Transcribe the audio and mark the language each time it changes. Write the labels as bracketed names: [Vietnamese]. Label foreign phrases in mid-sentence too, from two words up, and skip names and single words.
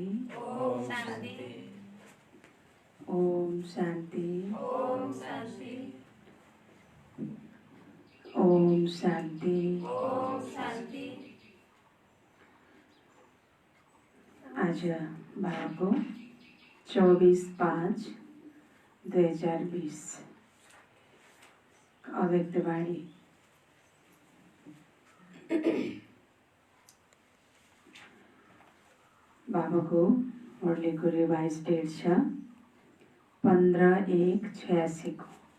[Nepali] ओम शांति। ओम शांति। ओम शांति। ओम शांति। ओम शांति। आज बाबाको 24/5/2020 अव्यक्तवाणी। बाबाको मुरलीको [English] revise date [Nepali] छ 15/1/86 को।